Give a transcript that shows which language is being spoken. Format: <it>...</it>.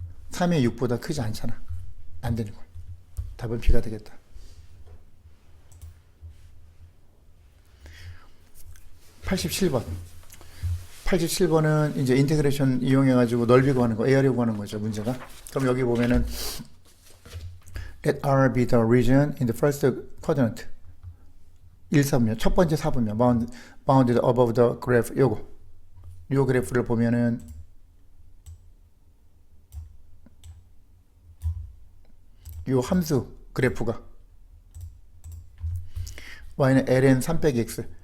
<ko>3의 6보다 크지 않잖아. 안 되는 거야. 답은 B가 되겠다. 87번. 87번은 이제 인테그레이션 이용해가지고 넓이 구하는 거, 에어리 구하는 거죠, 문제가. 그럼 여기 보면은</ko> <en>Let R be the region in the first quadrant.</en> <ko>1, 4분면, 첫 번째 4분면,</ko> <en>bounded above the graph,</en> <ko>요거. 요 그래프를 보면은 요 함수 그래프가 y는 ln 3 빼기 x.</ko>